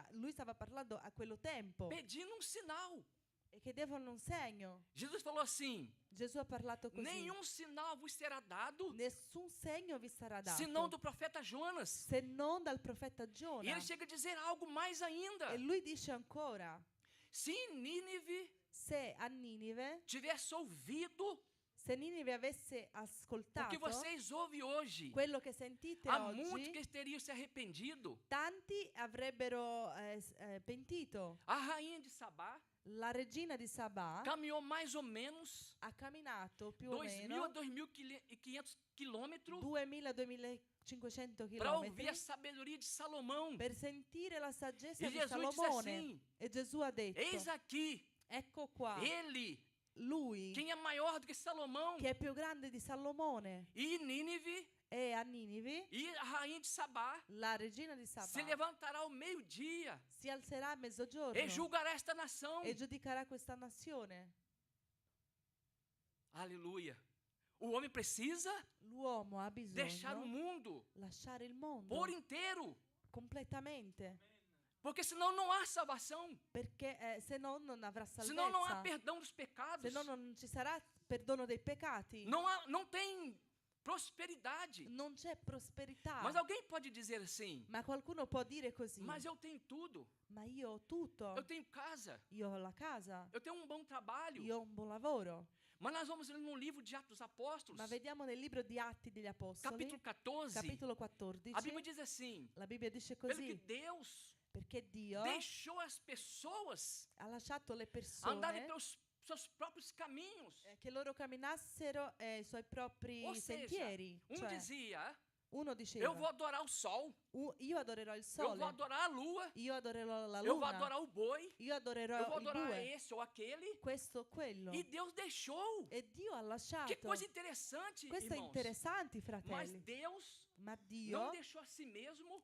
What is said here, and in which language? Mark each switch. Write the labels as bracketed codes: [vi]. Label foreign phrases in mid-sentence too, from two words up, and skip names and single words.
[it] Lui stava parlando a quello tempo [pt] pedindo um sinal. [it] e chiedevano un segno. [pt] Jesus falou assim, [it] Gesù ha parlato così. [pt] nenhum sinal vos será dado, [it] Nessun segno vi sarà dato [pt] senão do profeta Jonas. [it] se non dal profeta E Giona. [pt] ele chega a dizer algo mais ainda. [it] E lui dice ancora, [pt] Se Nínive [it] se a Ninive, [pt] tivesse ouvido [it] se Ninive avesse [pt] o que [it] ascoltato [pt] vocês ouvem hoje, [it] quello che sentite [pt] há muitos [it] oggi, [pt] que teriam se arrependido. [it] tanti avrebbero pentito. [pt] A rainha de Sabá [it] La regina di Sabà [pt] caminhou mais ou menos [it] ha camminato più o [pt] 2.000 [it] meno [pt] a 2.500 quilômetros [it] 2000-2500 [pt] para ouvir [it] km [pt] a sabedoria de Salomão. [it] per sentire la saggezza [pt] E [it] di [pt] Jesus disse [it] Salomone. [pt] assim, [it] E Gesù ha detto, [pt] eis aqui, [it] ecco qua, [pt] ele, [it] lui [pt] quem é maior do que Salomão, [it] che è più grande di Salomone. [pt] e Nínive, [it] E a Ninive, [pt] e a rainha de Sabá, [it] la regina di [pt] se [it] Sabà [pt] levantará ao meio-dia [it] si alzerà a mezzogiorno [pt] e julgará esta nação. [it] e giudicherà questa nazione. [pt] Aleluia. O homem precisa [it] L'uomo ha [pt] deixar o [it] bisogno [pt] mundo [it] lasciare il mondo [pt] por inteiro, [it] completamente, [pt] porque senão não há salvação, [it] perché se no non avrà [pt] senão não há [it] salvezza, [pt] perdão dos pecados, [it] se no non ci sarà perdono dei peccati, [pt] não tem prosperidade. [it] non c'è prosperità. [pt] Mas alguém pode dizer assim, [it] Ma qualcuno può dire così, [pt] mas eu tenho tudo, [it] ma io ho tutto, [pt] eu tenho casa, [it] io ho la casa, [pt] eu tenho um bom trabalho. [it] io ho un buon lavoro. [pt] Mas nós vamos ler no livro de Atos dos Apóstolos, [it] Ma vediamo nel libro di Atti degli Apostoli, [pt] capítulo 14, [it] capitolo 14, [pt] a Bíblia diz assim, [it] la Bibbia dice [pt] pelo que [it] così, [pt] Deus [it] perché Dio [pt] deixou as pessoas [it] ha lasciato le [pt] andarem [it] persone [pt] pelos seus próprios caminhos. [it] che loro camminassero i suoi propri [pt] Ou seja, [it] sentieri. Cioè, [pt] dizia, [it] uno [pt] eu [it] diceva, [pt] vou adorar o sol, [it] io adorerò il [pt] eu [it] sole, [pt] vou adorar a lua, [it] io adorerò la [pt] eu vou [it] luna, [pt] adorar o boi, [it] io adorerò [pt] eu vou [it] il [pt] adorar [it] bue, [pt] esse ou aquele. [it] questo o quello. [pt] E Deus deixou. [it] E Dio ha lasciato. [pt] Que coisa interessante, [it] Questo è [pt] irmãos. [it] interessante, [pt] Mas [it] fratelli. [pt] Deus [it] Ma [pt] não [it] Dio [pt] deixou a si mesmo